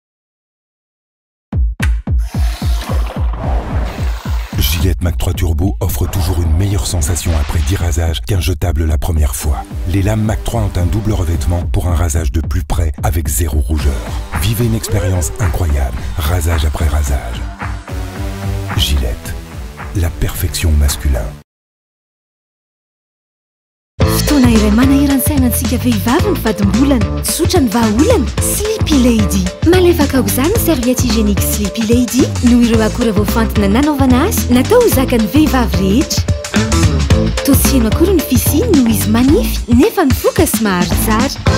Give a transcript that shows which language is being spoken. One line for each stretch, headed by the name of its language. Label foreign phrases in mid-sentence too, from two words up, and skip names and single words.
French: Gillette Mac 3 Turbo offre toujours une meilleure sensation après 10 rasages qu'un jetable la première fois. Les lames Mac 3 ont un double revêtement pour un rasage de plus près avec 0 rougeur. Vivez une expérience incroyable, rasage après rasage. Gillette, la perfection masculin.
Malagasy: Fotoana iray manahirana antsika vehivavy ny vadim-bolana, tsotra ny vahaolana, Sleepy Lady. Malefaka aoka izany
French: serviette hygiénique
Malagasy: Sleepy Lady noho ireo akora voafantina nanaovana azy natao ho zakan'ny vehivavy rehetra. Toa tsy heno akory ny fisiny noho izy manify nefa mifoka sy mahary tsara.